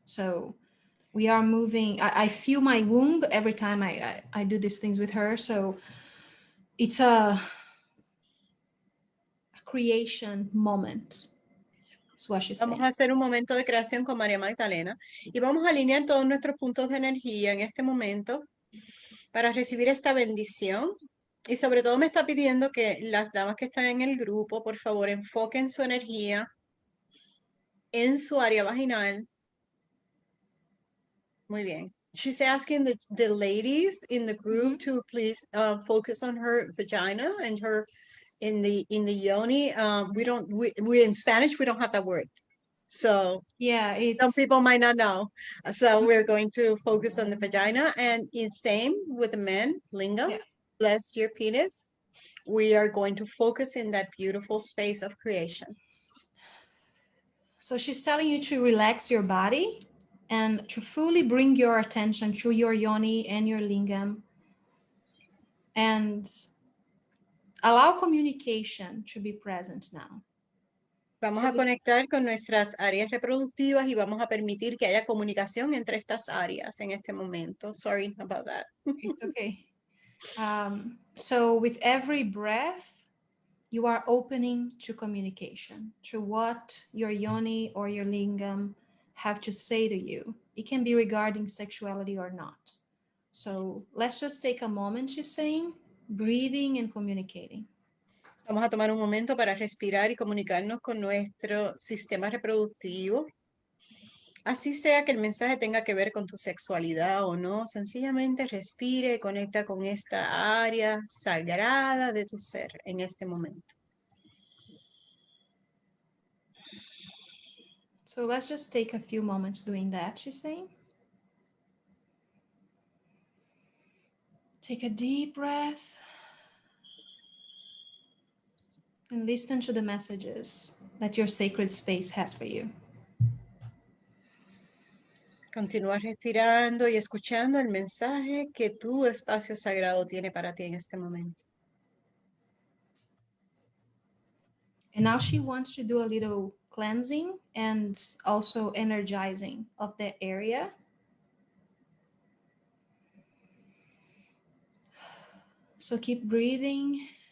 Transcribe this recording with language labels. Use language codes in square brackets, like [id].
[en] So we are moving. I feel my womb every time I do these things with her. So it's a creation moment. That's what she's saying. [es] Vamos a hacer un momento de creación con María Magdalena y vamos a alinear todos nuestros puntos de energía en este momento para recibir esta bendición. Y sobre todo me está pidiendo que las damas que están en el grupo, por favor, enfoquen su energía en su área vaginal. Muy bien. [en] She's asking the ladies in the group to please focus on her vagina and her in the yoni. We in Spanish, we don't have that word. So yeah, some people might not know. So we're going to focus on the vagina, and it's same with the men, lingam. Yeah. Bless your penis. We are going to focus in that beautiful space of creation. So she's telling you to relax your body and to fully bring your attention to your yoni and your lingam and allow communication to be present now. [es] Vamos [en] So [es] a conectar con nuestras áreas reproductivas y vamos a permitir que haya comunicación entre estas áreas en este momento. [en] Sorry about that. it's okay. So with every breath, you are opening to communication, to what your yoni or your lingam have to say to you. It can be regarding sexuality or not. So let's just take a moment, she's saying, breathing and communicating. [es] Vamos a tomar un momento para respirar y comunicarnos con nuestro sistema reproductivo. Así sea que el mensaje tenga que ver con tu sexualidad o no, sencillamente respire y conecta con esta área sagrada de tu ser en este momento. [en] So let's just take a few moments doing that, she's saying. Take a deep breath and listen to the messages that your sacred space has for you. [es] Continúa respirando y escuchando el mensaje que tu espacio sagrado tiene para ti en este momento. [en] And now she wants to do a little cleansing and also energizing of that area. So keep breathing.